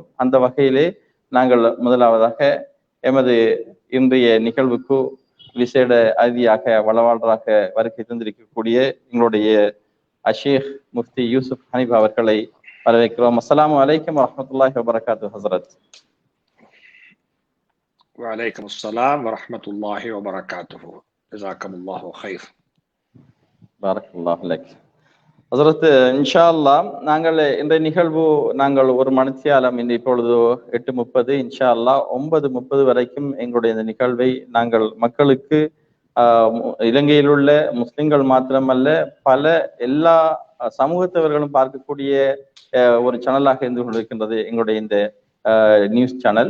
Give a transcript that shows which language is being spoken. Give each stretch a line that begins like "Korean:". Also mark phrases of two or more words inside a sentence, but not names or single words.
Tamil: அந்த வகையிலே நாங்கள் முதலாவதாக எமது இன்றைய நிகழ்வுக்கு விசேட அதிதியாக வளவாளராக வருகை தந்திருக்கக்கூடிய எங்களுடைய ஷேக் முஃப்தி யூசுப் ஹனீஃபா அவர்களை வரவேற்கிறோம்.
Arabic: السلام عليكم ورحمة الله وبركاته حضرت. وعليكم السلام ورحمة الله وبركاته. جزاكم الله خير. بارك الله لك.
Tamil: ஹஸரத்,
Arabic: إن شاء الله
Tamil: நாங்கள் இன்றைய நிகழ்வு நாங்கள் ஒரு மணித்தியாலம் இப்பொழுது 8:30,
Arabic: إن شاء الله
Tamil: 9:30 வரைக்கும் எங்களுடைய இந்த நிகழ்வை நாங்கள் மக்களுக்கு இலங்கையில் உள்ள முஸ்லிம்கள் மாத்திரமல்ல பல எல்லா சமூகத்தவர்களும் பார்க்கக்கூடிய ஒரு சேனலாக இருந்து கொண்டிருக்கின்றது எங்களுடைய இந்த நியூஸ் சேனல்.